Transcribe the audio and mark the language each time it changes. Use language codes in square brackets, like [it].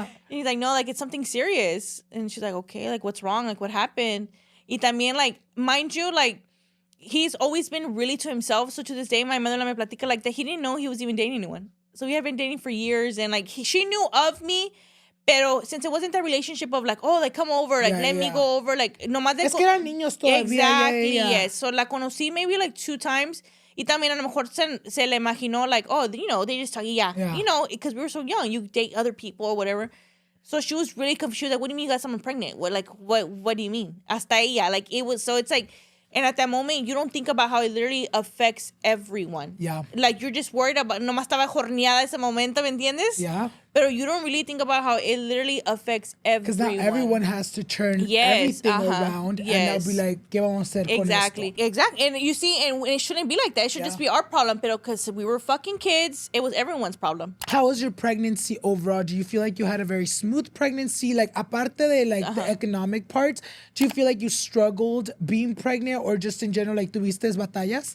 [en] And he's like, no, like, it's something serious. And she's like, okay, like, what's wrong? Like, what happened? [es] Y también, [en] like, mind you, like, he's always been really to himself. So to this day, my mother [es] me platica, [en] like, that he didn't know he was even dating anyone. So we had been dating for years, and, like, she knew of me, pero since it wasn't that relationship of, like, oh, like, come over, like, let me go over, like, [es] nomás de... Es que eran niños todavía. [en] Exactly, yes. So [es] la conocí [en] maybe, like, 2 times. [es] Y también a lo mejor se le imaginó, like, [en] oh, you know, they just talk, [es] yeah. [en] You know, because we were so young, you date other people or whatever. So she was really confused. Like, what do you mean you got someone pregnant? What do you mean? [es] Hasta ella. [en] Like, it was, so it's like, and at that moment, you don't think about how it literally affects everyone. Yeah. Like, you're just worried about, [es] nomás estaba jorneada ese momento, ¿me entiendes? [en] Yeah. But you don't really think about how it literally affects everyone. Because not everyone has to turn everything around. And they'll be like, [es] ¿qué vamos a hacer con esto? [en] Exactly. And you see, and it shouldn't be like that. It should just be our problem. But because we were fucking kids, it was everyone's problem. How was your pregnancy overall? Do you feel like you had a very smooth pregnancy? Like, [es] aparte de, [en] like, the economic parts, do you feel like you struggled being pregnant, or just in general, like, [es] tuviste batallas?